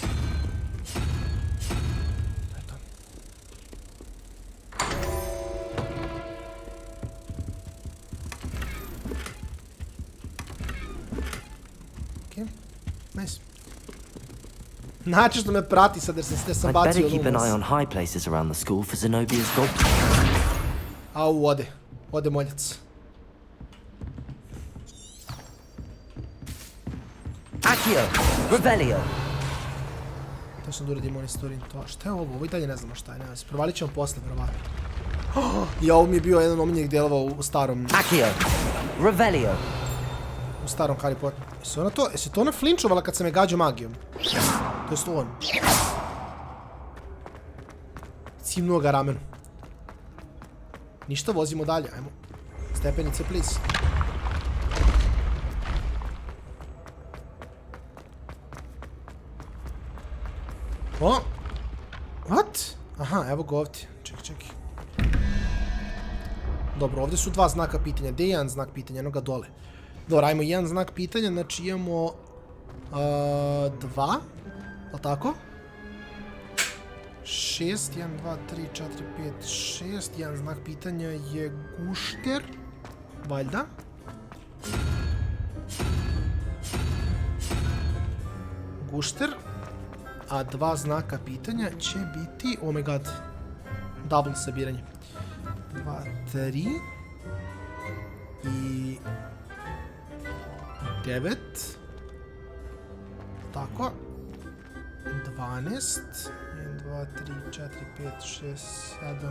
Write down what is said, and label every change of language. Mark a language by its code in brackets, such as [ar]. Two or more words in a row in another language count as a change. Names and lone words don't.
[sr] Nice. Znači što me prati sad jer sam bacio Lumos. Au, ode moljac. Accio, Revelio. To sam da uradim monitoring to. Šta je ovo? Ovo i dalje ne znamo šta je. Provalit ćemo posle, verovatno. I ovo mi je bio jedan omiljenih delova u starom... Accio, Revelio. U starom Harry Potter. Jesi to ona flinčovala kad sam je gađao magijom? To je on. Cimnuo ga ramenu. Ništa, vozimo dalje, ajmo. Stepenice, please. O! What? Aha, evo ga ovdje. Čekaj. Dobro, ovdje su dva znaka pitanja. Gdje je jedan znak pitanja? Eno ga dole. Dobro, ajmo jedan znak pitanja, znači imamo 2, o tako? 6, 1, 2, 3, 4, 5, 6, jedan znak pitanja je gušter, valjda. Gušter, a dva znaka pitanja će biti, [en] oh my god, double sabiranje. [sr] 2, 3 i... 9. Tako. 12. 1, 2, 3, 4, 5, 6, 7.